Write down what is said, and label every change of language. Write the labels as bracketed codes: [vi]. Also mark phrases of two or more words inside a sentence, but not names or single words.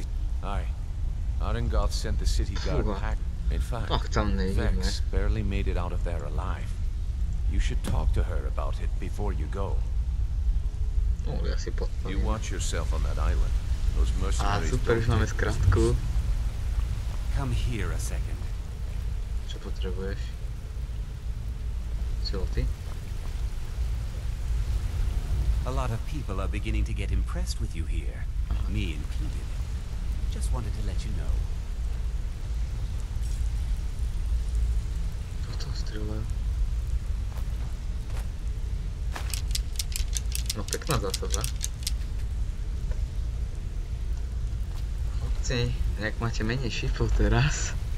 [en] Aye. Arangoth sent the city guard [sk] Fúha. [en] pack. In fact, [sk] Tak tam nejdeme. [en] Vex barely made it out of there alive. You should talk to her about it before you go. [sk] No, ja si [en] You [sk] podpoviem. [en] watch yourself on that island. Those [sk] Á, [en] mercenaries [sk] super, už [en] don't [sk] máme [en] take [sk] skratku. [en] Come here a second. [sk] Čo potrebuješ? Silty? [en] A lot of people are beginning to get impressed with you here, me included. Just wanted to let you know. [sk] Toto strieľajú. No pekná zásada. Chlapci, jak máte menej šipov teraz?